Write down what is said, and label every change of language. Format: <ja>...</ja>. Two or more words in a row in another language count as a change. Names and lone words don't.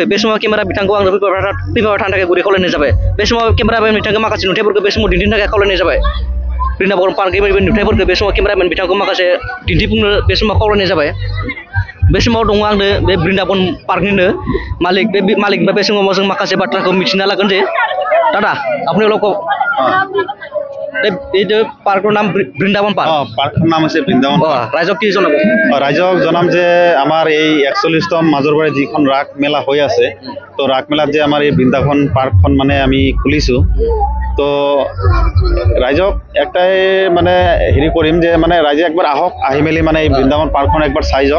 <brx>बे समाव केमेरा बिथांखौ आं फैबाय थानो थाखाय गुरै खावलायनाय जाबाय। बे समाव केमेरामेन बिथांखौ माखासे नुथायफोरखौ बे समाव दिन्थिनो थाखाय खावलायनाय जाबाय। बृन्दाबन पार्कनि नुथायफोरखौ बे समाव केमेरामेन बिथांखौ माखासे दिन्थिफुंनो बे समाव खावलायनाय जाबाय। बे समाव दङ आंनो बे बृन्दाबन पार्कनिनो मालिक बे मालिकनिफ्राय बे समाव जों माखासे बाथ्राखौ मिथिना लागोन जे दादा আপনি लोग</brx> <as>এই পার্কৰ নাম বৃন্দাবন পার্ক। পার্কৰ নাম আছে বৃন্দাবন পার্ক। ৰাইজক কি জনাব? ৰাইজক জনাম যে আমাৰ এই 41তম মাজৰবাৰী যিখন ৰাস মেলা হৈ আছে, তো ৰাস মেলাত যে আমাৰ এই বৃন্দাবন পাৰ্কখন মানে আমি খুলিছো, তো ৰাইজক একটাই মানে হেৰি কৰিম যে মানে ৰাইজে একবাৰ আহক, আহি মেলি মানে এই বৃন্দাবন পাৰ্কখন একবাৰ চাই যাওক।</as>